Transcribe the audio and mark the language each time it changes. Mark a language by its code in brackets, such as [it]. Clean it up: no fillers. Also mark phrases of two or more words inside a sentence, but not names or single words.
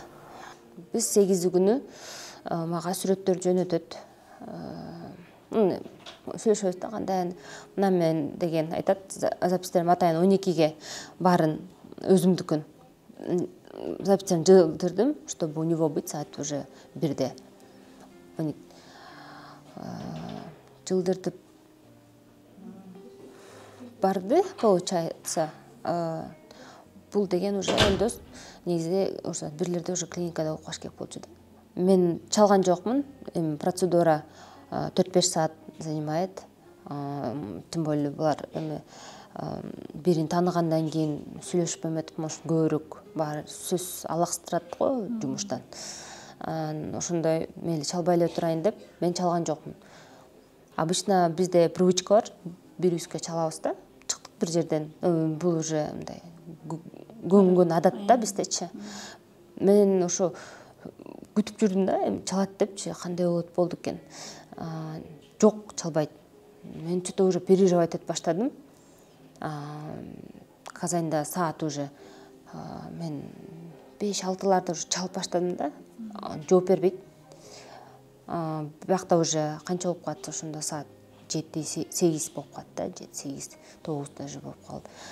[ky] Биз 8 күнү мага сүрөттөр жөнөтөт. Сүйлөшөбүз да, кандай мына мен деген айтат, запистерим атайын 12ге барын өзүмдүкүн запистерин жылдырдым, [ru] чтобы у него быть саат уже 1-де. [ky] Жылдыртып барды, получается. Бул деген уже Элдос негизи уже бирлерде уже клиникада окугаш керек болчу да. Мен чалган жокмун. Процедура 4-5 саат занимает. [ru] Тем более [ky] булар бирин тааныгандан кийин сүйлөшүп эметип, может, көбүрөөк бар сөз алакстырат го жумуштан. Ошондой мейли чалбай эле турайын деп мен чалган жокмун. Обычно бизде привычка бар, бирибизге чалабыз да. Чыктык бир жерден. Бул уже мындай көнгөн адат да биздечи. Мен ошо күтүп жүрдүм да, чалат депчи, кандай болду экен. Жок, чалбайт. Мен [ru] что-то уже переживать [ky] этип баштадым. Казанда саат уже мен 5-6-ларда уже чалып баштадым да. Жооп бербейт. Биякта уже канча болуп калат, ошондо саат 7-8 болуп калат да, 7-8-9 даже болуп калды.